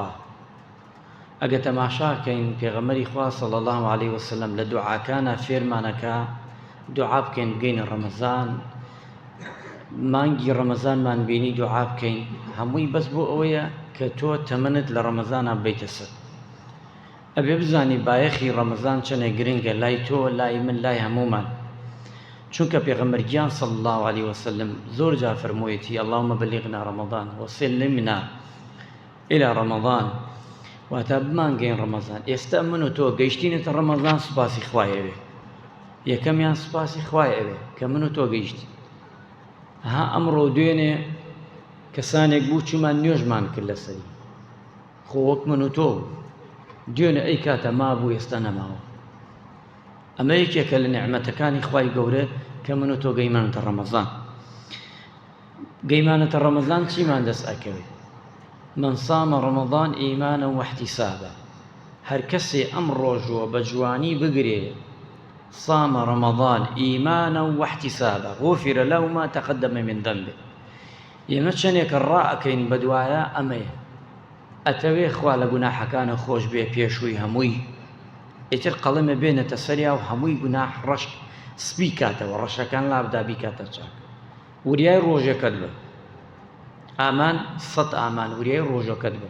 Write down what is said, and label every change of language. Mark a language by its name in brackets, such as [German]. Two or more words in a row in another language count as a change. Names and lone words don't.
[Central Kurdish] ئەگە تەماشاکەین پێغەمبەری خوا [Arabic] صلی الله علیه وسلم [Central Kurdish] لە دوعاکانە فێرمانەکە دوعا بکەین بگەینە ڕەمەزان، مانگی ڕەمەزانمان بینی دوعا بکەین، هەمووی بەس بۆ ئەوەیە کە تۆ تەمەنت لە ڕەمەزانە بێتە سەر. ئەبێ بزانی بایەخی ڕەمەزان چەنە گرنگە لای تۆ، لای من، لای هەموومان. چونکە پێغەمبەرگیان [Arabic] صلی الله علیه وسلم [Central Kurdish] زۆر جا فەرموویەتی [Arabic] اللهم بلغنا رمضان وسلمنا إلى رمضان، [Central Kurdish] واتە بمانگەین ڕەمەزان. ئێستا من و تۆ گەیشتینەتە ڕەمەزان، سوپاسی خوای ئەوێ. یەکەمیان سوپاسی خوای ئەوێ کە من و تۆ گەیشتی. ها ئەمڕۆ دوێنێ کەسانێک بوو چوومان نوێژمان کرد لەسەری، خۆ وەک من و تۆ دوێنێ ئەی کاتە مابوو ئێستا نەماوە. ئەمە یەکێکە لە نعمەتەکانی خوای گەورە کە من و تۆ گەیمانەتە ڕەمەزان. گەیمانەتە ڕەمەزان چیمان دەست ئەکەوێت؟ [Arabic] من صام رمضان إيمانا واحتسابا. [Central Kurdish] هەر کەسێ ئەم ڕۆژوە بە جوانی بگرێ [Arabic] صام رمضان إيمانا واحتسابا غفر له ما تقدم من ذنبه. [Central Kurdish] ئێمە چەندێکە ڕائەکەین بە دوایە ئەمەیە، ئەتەوێ خوا لە گوناحەکانە خۆش بێ پێشووی هەمووی، ئیتر قەڵەمە بێنێتە سەریا و هەمووی گوناح ڕەش سپی کاتەوە، ڕەشەکان لابدابی کاتە چاک. وریای ڕۆژەکەت بە ئامان 100 ئامان وریای ڕۆژەکەت بە.